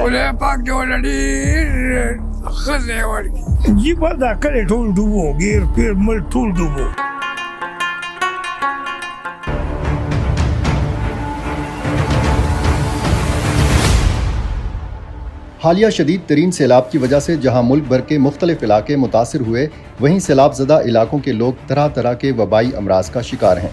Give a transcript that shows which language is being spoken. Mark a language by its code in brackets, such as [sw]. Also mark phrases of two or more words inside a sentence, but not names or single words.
[ps] خدای پاک دې ولري ښځې ورکړي. جی بس دا کلی ټول ډوبو، ګیر پیر ملک ټول ډوبو. [ur] حالیہ شدید ترین سیلاب کی وجہ سے جہاں ملک بھر کے مختلف علاقے متاثر ہوئے، وہیں سیلاب زدہ علاقوں کے لوگ طرح طرح کے وبائی امراض کا شکار ہیں.